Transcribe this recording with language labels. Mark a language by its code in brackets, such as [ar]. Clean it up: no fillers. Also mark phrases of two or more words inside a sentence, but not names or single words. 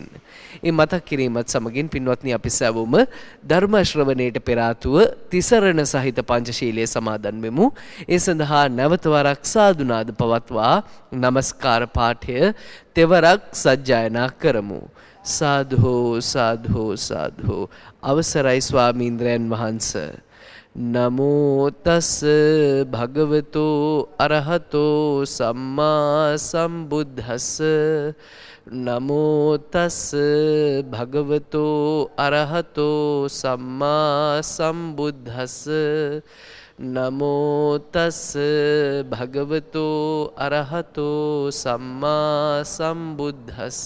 [si] ඒ මතක් කිරීමත් සමගින් පින්වත්නි, අපි සැවොම ධර්ම ශ්‍රවණයට පෙර ආතුව තිසරණ සහිත පංචශීලයේ සමාදන් වෙමු. ඒ සඳහා නැවත වරක් සාදුනාද පවත්වා නමස්කාර පාඨය තෙවරක් සජ්ජායනා කරමු. [pi] සාධු සාධු සාධු. [si] අවසරයි ස්වාමීන්ද්‍රයන් වහන්ස. [pi] නමෝ තස් භගවතෝ අරහතෝ සම්මා සම්බුද්දස්ස. නමෝ තස් භගවතෝ අරහතෝ සම්මා සම්බුද්දස්ස. නමෝ තස් භගවතෝ අරහතෝ සම්මා සම්බුද්දස්ස.